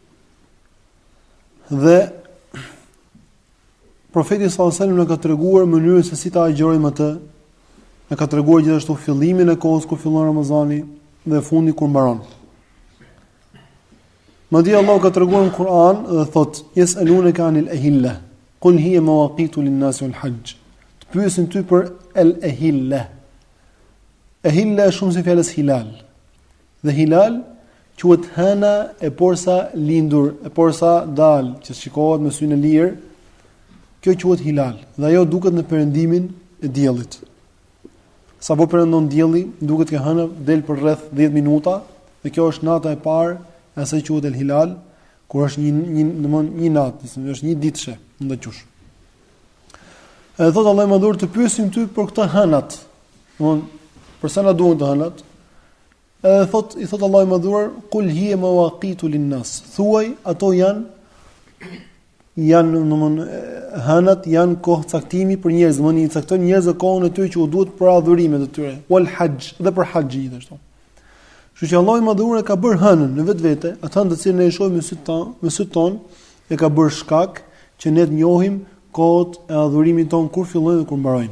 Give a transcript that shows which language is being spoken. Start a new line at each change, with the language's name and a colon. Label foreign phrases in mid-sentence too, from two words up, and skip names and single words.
Albanian: Dhe profeti
Arabic: صلى الله عليه وسلم
Albanian: na ka treguar mënyrën se si ta agjërojmë atë. Na ka treguar gjithashtu fillimin e kohës kur fillon Ramazani dhe fundi kur mbaron. Madje Allah ka treguar në Kur'an dhe thot:
Arabic: "يسألونك عن الأهلة قل هي مواقيت للناس والحج."
Albanian: Të pyesin ty për el-ahilla. Ahilla është shumë si fjalës hilal. Dhe hilal quhet hëna e porsa lindur, e porsa dal, që shikohet me syrin e lirë. Kjo quhet hilal. Dhe ajo duket në perëndimin e diellit. Sapo perëndon dielli, duket që hëna del për rreth 10 minuta, dhe kjo është nata e parë. Asaj quhet
Arabic: الهلال,
Albanian: kur është një natë, është një ditëshe, ndaqysh. Edhe thot Allahu më dhur të pyesim ty për këto hënat. Domthon, përsa na duhen të hënat? Edhe i thot Allahu më dhur,
Arabic: "قل هي مواقيت للناس."
Albanian: Thuaj, ato janë domthon hënat janë kohë caktimi për njerëz, domthon i caktojnë njerëzve kohën e tyre që u duhet për adhurimet e tyre,
Arabic: والحج,
Albanian: dhe për haxhi gjithashtu. Kështu që Allahu i Madhëruar e ka bërë hënën në vetvete, atë hënë të cilën ne e shohim me syt ton, e ka bërë shkak që ne të njohim kohët e adhurimit ton kur fillojnë dhe kur mbarojnë.